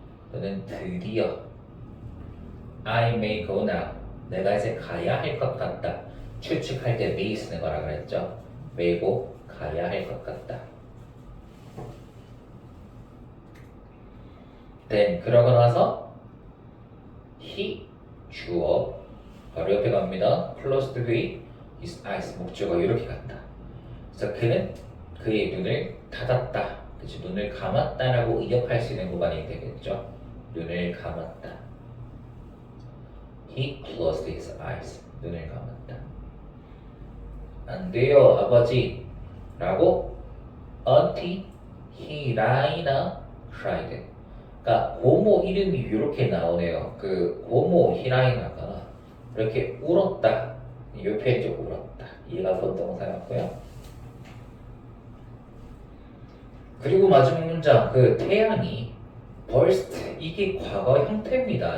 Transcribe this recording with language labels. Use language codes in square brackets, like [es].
[ko] 또는 드디어 [en] I may go now. [ko] 내가 이제 가야 할 것 같다. 추측할 때 may 쓰는 거라 그랬죠. 메고 가야 할 것 같다. then 그러고 나서 he 주어 바로 옆에 갑니다. [en] closed with his eyes [ko] 목적어 이렇게 간다. 그래서 그는 그의 눈을 닫았다. 그치? 눈을 감았다라고 의역할 수 있는 구간이 되겠죠. 눈을 감았다. [en] He closed his eyes. [ko] 눈을 감았다. 안 돼요, 아버지. 라고 [en] until he 라이나 cried. [ko] 그러니까 고모 이름이 이렇게 나오네요. 그 고모 히라이나가 이렇게 울었다. 이 표현이 좀 울었다. 얘가 본동사였고요. 그리고 마지막 문장 그 태양이 burst 이게 과거 형태입니다.